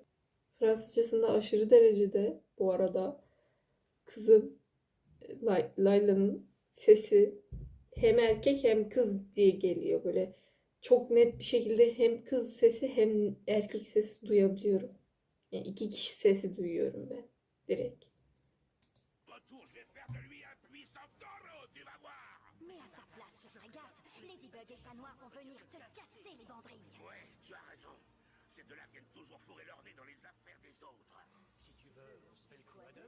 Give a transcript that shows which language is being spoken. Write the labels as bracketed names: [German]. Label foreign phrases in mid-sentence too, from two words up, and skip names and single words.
[Turkish] Fransızcasında aşırı derecede bu arada kızın Layla'nın sesi hem erkek hem kız diye geliyor. Böyle çok net bir şekilde hem kız sesi hem erkek sesi duyabiliyorum. Yani iki kişi sesi duyuyorum ben direkt. [French] retour, je vais faire de lui un puissant taureau, tu vas voir. Mais à ta place, je ferais gaffe. Ladybug et Chat Noir vont venir te casser les banderilles. Ouais, tu as raison. Ces deux-là viennent toujours fourrer leur nez dans les affaires des autres. Si tu veux, on se fait le coup à deux.